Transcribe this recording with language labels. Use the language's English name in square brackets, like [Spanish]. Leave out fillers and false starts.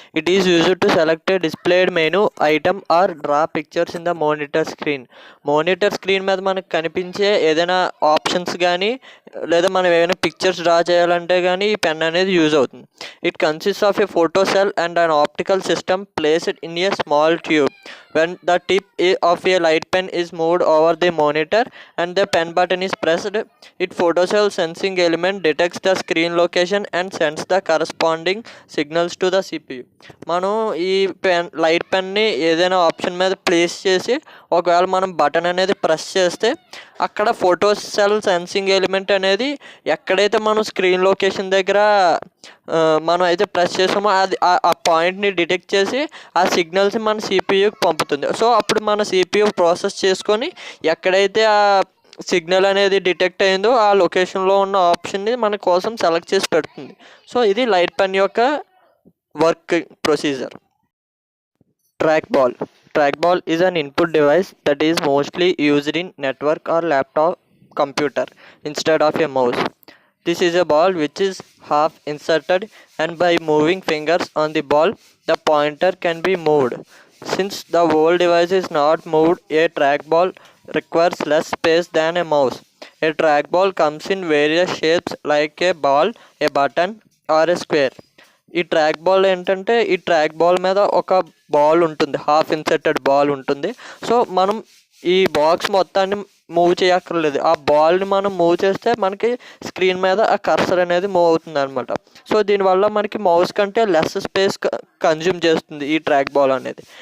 [English] it is used to select displayed menu item or draw pictures in the monitor screen [Telugu] మీద మనకు కనిపించే ఏదైనా options కానీ లేదా మనం ఏమైనా పిక్చర్స్ డ్రా చేయాలంటే కానీ ఈ పెన్ అనేది యూజ్ అవుతుంది. [English] It consist of a photo cell and an optical system placed in a small tube. When the tip of a light pen is moved over the monitor and the pen button is pressed, it photocell sensing element detects the screen location and sends the corresponding signals to the CPU. [Telugu] మనం ఈ light పెన్ని ఏదైనా option మీద place చేసి ఒకవేళ మనం button అనేది press చేస్తే అక్కడ ఫోటో సెల్ సెన్సింగ్ ఎలిమెంట్ అనేది ఎక్కడైతే మనం స్క్రీన్ లొకేషన్ దగ్గర మనం అయితే ప్రెస్ చేసామో అది ఆ పాయింట్ని డిటెక్ట్ చేసి ఆ సిగ్నల్స్ మన సిపియూకి పంపుతుంది. సో అప్పుడు మన సిపియూ ప్రాసెస్ చేసుకొని ఎక్కడైతే ఆ సిగ్నల్ అనేది డిటెక్ట్ అయిందో ఆ లొకేషన్లో ఉన్న ఆప్షన్ని మన కోసం సెలెక్ట్ చేసి పెడుతుంది. సో ఇది లైట్ పెన్ యొక్క work procedure. [English] Trackball is an input device that is mostly used in network or laptop computer instead of a mouse. This is a ball which is half inserted, and by moving fingers on the ball, the pointer can be moved. Since the whole device is not moved, a trackball requires less space than a mouse. A trackball comes in various shapes like a ball, a button, or a square. [Telugu] ఈ track ball ఏంటంటే ఈ track ball మీద ఒక ball ఉంటుంది, half inserted ball ఉంటుంది. So మనం ఈ box మొత్తాన్ని మూవ్ చేయక్కర్లేదు. ఆ బాల్ని మనం మూవ్ చేస్తే మనకి స్క్రీన్ మీద ఆ కర్సర్ అనేది మూవ్ అవుతుంది అనమాట. సో దీనివల్ల మనకి మౌస్ కంటే లెస్ స్పేస్ కన్జ్యూమ్ చేస్తుంది ఈ ట్రాక్ బాల్ అనేది.